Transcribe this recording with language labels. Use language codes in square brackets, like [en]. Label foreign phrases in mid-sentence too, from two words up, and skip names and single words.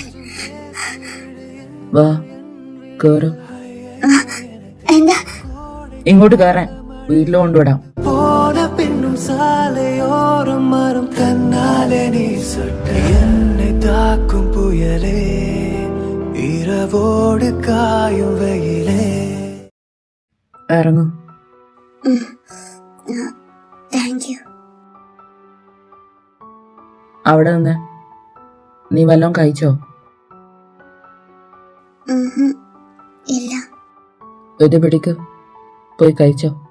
[ml] വാ, കേറ്. എന്താ? ഇങ്ങോട്ട് കയറാൻ. വീട്ടിൽ കൊണ്ടുവിടാം. [ta] போன பின்னும் சாலையோரம் மரம் கண்ணாலே நீ சுட்ட என்னை தாக்கும் புயலே இரவோடு காயும் வெயிலே. [ml] ഇറങ്ങും. താങ്ക് യു. അവിടെ നിന്ന് നീ വല്ലതും കഴിച്ചോ? ഇല്ല. ഇത് പിടിക്ക്, പോയി കഴിച്ചോ.